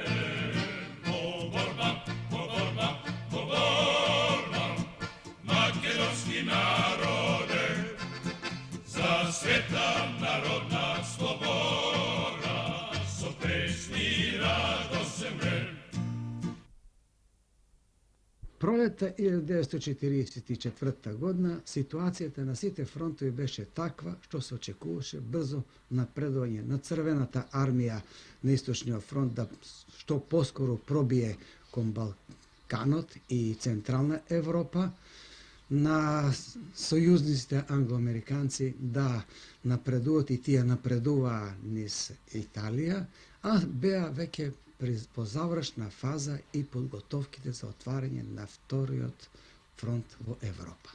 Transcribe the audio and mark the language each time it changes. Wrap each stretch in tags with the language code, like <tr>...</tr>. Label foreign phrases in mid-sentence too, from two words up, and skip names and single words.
<mk>О борба, македонски народе, за света народна слобода, со пресни радосе ме. Пролета 1944 година ситуацијата на сите фронтови беше таква што се очекуваше брзо напредување на Црвената армија на Источниот фронт да што поскоро пробие кон Балканот и Централна Европа, на сојузниците англоамериканци да напредуваат и тие напредуваа низ Италија, а беа веќе по завршна фаза и подготовките за отварање на вториот фронт во Европа.</mk>